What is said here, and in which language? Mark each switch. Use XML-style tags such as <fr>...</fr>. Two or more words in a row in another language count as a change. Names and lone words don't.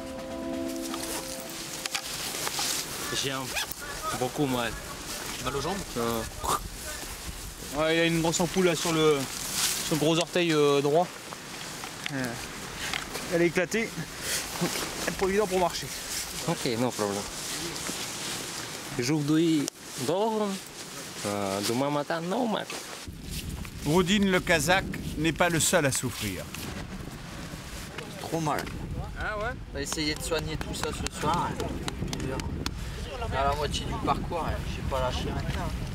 <fr>J'ai beaucoup mal. Mal aux jambes? Ouais, il y a une grosse ampoule là sur le gros orteil droit. Elle est éclatée. C'est pas évident pour marcher.</fr> <en>Ok, no problem.</en> <fr>Aujourd'hui, demain matin, non, mal. Rodine le Kazakh n'est pas le seul à souffrir. Trop mal. Ah ouais? On va essayer de soigner tout ça ce soir. À la moitié du parcours, je sais pas lâcher maintenant.</fr>